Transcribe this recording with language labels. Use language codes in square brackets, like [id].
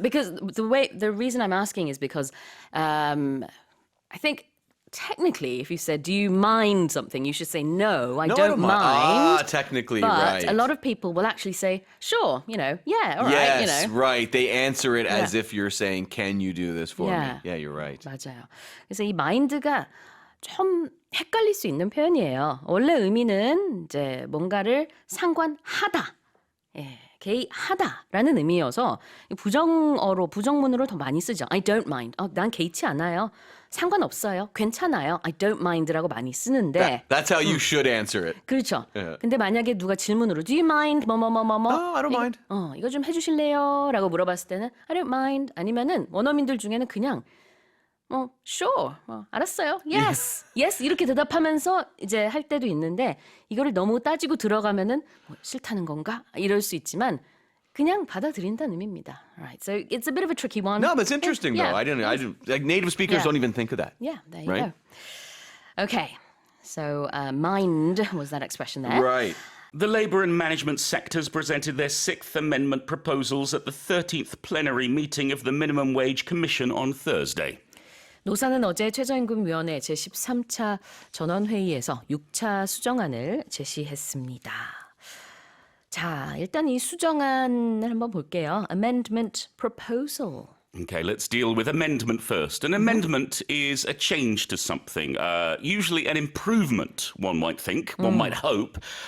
[en] Because the reason I'm asking is because I think technically if you said, do you mind something? You should say, no, I don't mind. Technically, But right. a lot of people will actually say, sure, yeah, all right, yes, right. They answer it as if you're saying, can you do this for Yeah. me? Yeah, you're right. [ko] 맞아요. 그래서 이 mind가 좀 헷갈릴 수 있는 표현이에요. 원래 의미는 이제 뭔가를 상관하다, 개의하다라는 의미여서 부정문으로 더 많이 쓰죠. [en] I don't mind. [ko] 난 개의치 않아요. 상관없어요. 괜찮아요. [en] I don't mind [ko] 라고 많이 쓰는데. [en] That's how you should answer it. [ko] 그렇죠. 예. 근데 만약에 누가 질문으로 [en] Do you mind? Oh, I don't mind. [ko] 이거 좀 해주실래요? 라고 물어봤을 때는 [en] I don't mind. [ko] 아니면은 원어민들 중에는 그냥 sure. 알았어요. [en] Yes. Yes. [ko] 이렇게 대답하면서 이제 할 때도 있는데 이거를 너무 따지고 들어가면은 싫다는 건가? 이럴 수 있지만 그냥 받아들인다는 의미입니다. [en] Right. So it's a bit of a tricky one. No, that's interesting though. I didn't like native speakers don't even think of that. Yeah, there you Right? go. Okay, so mind was that expression there. Right. The Labour and Management sectors presented their Sixth Amendment proposals at the 13th plenary meeting of the Minimum Wage Commission on Thursday. [ko] 노사는 어제 최저임금위원회 제13차 전원회의에서 6차 수정안을 제시했습니다. 자, 일단 이 수정안을 한번 볼게요. [en] Amendment proposal. Okay, let's deal with amendment first. An amendment is a change to something, usually an improvement, one might think, one might hope.